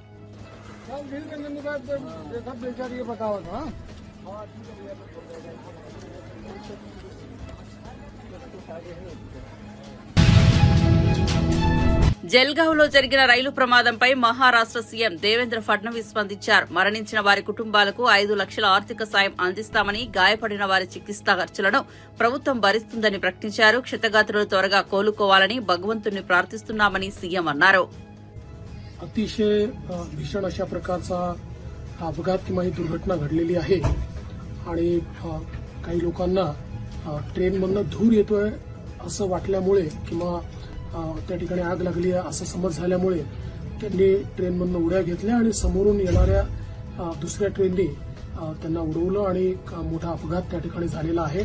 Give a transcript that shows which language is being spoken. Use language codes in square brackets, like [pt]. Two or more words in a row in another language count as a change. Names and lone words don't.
[te] జల్గావ్ లో జరిగిన రైలు ప్రమాదంపై మహారాష్ట్ర సీఎం దేవేంద్ర ఫడ్నవీస్ స్పందించారు. మరణించిన వారి కుటుంబాలకు 5 లక్షల ఆర్థిక సాయం అందిస్తామని, గాయపడిన వారి చికిత్సా ఖర్చులను ప్రభుత్వం భరిస్తుందని ప్రకటించారు. క్షతగాత్రులు త్వరగా కోలుకోవాలని భగవంతుణ్ణి ప్రార్థిస్తున్నామని సీఎం అన్నారు. [mr] अतिशय भीषण अशा प्रकारचा अपघात किंवा ही दुर्घटना घडलेली आहे आणि काही लोकांना ट्रेनमधनं धूर येतोय असं वाटल्यामुळे किंवा त्या ठिकाणी आग लागली आहे असं समज झाल्यामुळे त्यांनी ट्रेनमधनं उड्या घेतल्या आणि समोरून येणाऱ्या दुसऱ्या ट्रेननी त्यांना उडवलं आणि मोठा अपघात त्या ठिकाणी झालेला आहे.